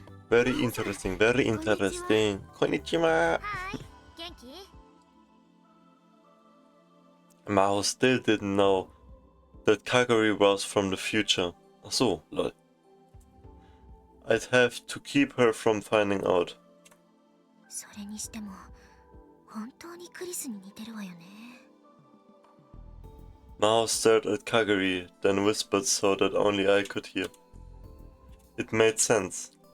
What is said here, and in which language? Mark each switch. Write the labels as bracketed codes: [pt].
[en] Very interesting, very interesting. [ja] Konnichiwa! 元気？ [en] Mao still didn't know that Kagari was from the future. [de] Ach so, [en] lol. I'd have to keep her from finding out. [ja] それにしても本当にクリスに似てるわよね。 [en] Mao stared at Kagari, then whispered so that only I could hear. It made sense.